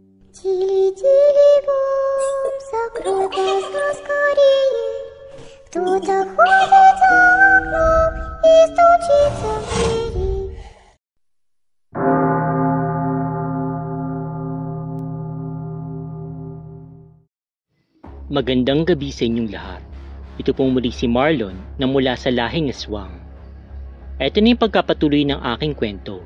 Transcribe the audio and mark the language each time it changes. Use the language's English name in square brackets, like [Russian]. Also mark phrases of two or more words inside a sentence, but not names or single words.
[Russian] Тили-тили-бом, закрой глаза скорее. Кто-то ходит за окном и стучится в двери. [Filipino] Magandang gabi sa inyong lahat. Ito pong muli si Marlon na mula sa lahing aswang. Ito na yung pagkapatuloy ng aking kwento.